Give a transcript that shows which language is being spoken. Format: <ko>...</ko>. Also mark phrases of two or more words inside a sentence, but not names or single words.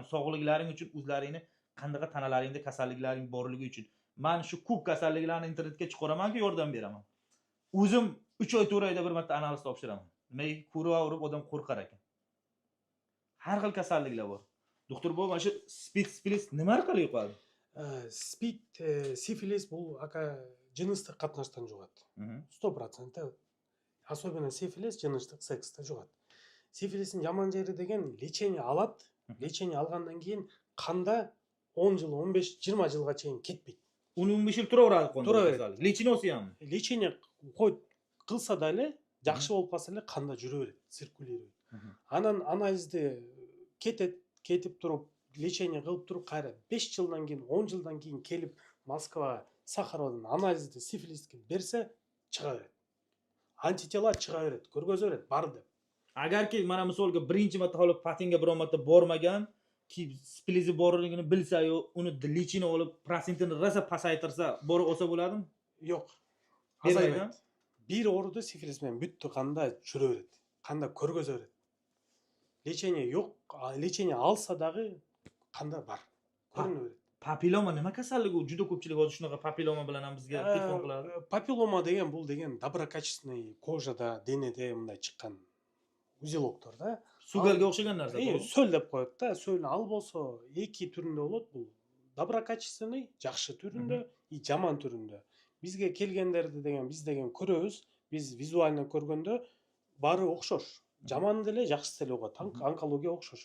<uz>Sog'liklaring uchun o'zlaringni qanday tanalaringda kasalliklaring borligi uchun. Men shu ko'p kasalliklarni internetga chiqaraman-ku, yordam beraman. O'zim 3 oy 4 oyda bir marta analiz topshiraman. Nimaga ko'raverib odam qo'rqar ekan. Har xil kasalliklar bor. Doktor, bu mana shu spid nima orqali yuqadi?</uz> <ky>Спид, сифилис бул ака жыныстык катнаштан жугат. 100%. Особенно сифилис жыныстык секстен жугат. Сифилистин жаман жери деген лечение алат. Лечение алгандан кийин канда 10 жыл, 15-20 жылга чейин кетпейт.</ky> <uz>15 yil turaveradi qonda.</uz> <ky>Тура берет.</ky> <uz>Lechini olsa ham.</uz> <ky>Лечение кылса дагы жакшы болуп калса эле канда жүрө берет, циркулирует. Анан анализди кетип туруп лечение кылып туруп кайра 5 жылдан кийин, 10 жылдан кийин келип Москвага Сахаровдун анализди сифилиске берсе чыга берет. Антитела чыга берет, көргөзө берет, бар деп.</ky> <uz>Agarki mana misolga birinchi marta olib patentga biron marta bormagan, ki splizi borligini bilsa-yu, uni lechini olib prosentini rosa pasaytirsa, borib olsa bo'ladimi? Yo'q. Azaymaydi.</uz> <ky>Bir ооруду сифилис менен бүттү канда жүрө берет, канда көргөзө берет. Лечение yok, лечение alsa дагы kanda бар. Көрүнө берет.</ky> <uz>Papilloma nima kasalligi? Juda ko'pchilik hozir shunaqa papilloma bilan ham bizga telefon qiladi.</uz> <ky>Papilloma деген бул деген доброкачественный кожада, денеде мындай чыккан узелоктор да.</ky> <uz>Сугалга o'xshagan narsa.</uz> <ky>Сөл деп коет да. Сөл ал болсо эки түрүндө болот бул. Доброкачественный, жакшы түрүндө, и жаман түрүндө. Бизге келгендерди деген биз деген көрөбүз. Биз визуально көргөндө баары окшош. Жаман деле, жакшы деле болот. Онкология окшош.</ky>